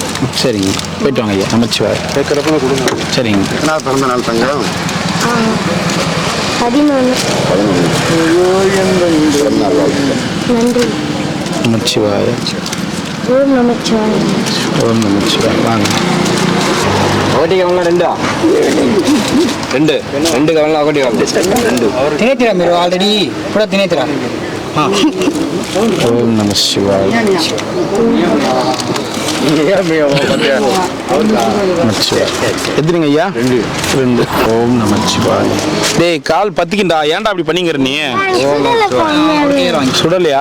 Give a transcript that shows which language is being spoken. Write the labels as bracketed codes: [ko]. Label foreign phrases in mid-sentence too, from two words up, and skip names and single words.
[ta] சரிங்க, போயிட்டு வாங்க ஐயா. நமச்சிவாய. கேட்குறப்ப கொடுங்க. சரிங்க. என்ன பிறந்த நாள் தங்கம்? 11. நன்றி. நமச்சிவாய. ஓம் நமச்சிவாய. ஓம் நமச்சிவாய. வாங்க. [te] ఒకటి కావాలా రెండా రెండు కావాలా ఒకటి కావాలి తినేతిరా మీరు ఆల్రెడీ కూడా తినేతిరా [ta] ஓம் நம சிவாய. எத்தனைங்க ஐயா? 2. ஓம் நமச்சிவாய. டேய் கால் பத்திக்கிண்டா, ஏன்டா அப்படி பண்ணிக்கிற நீ? சுடலையா?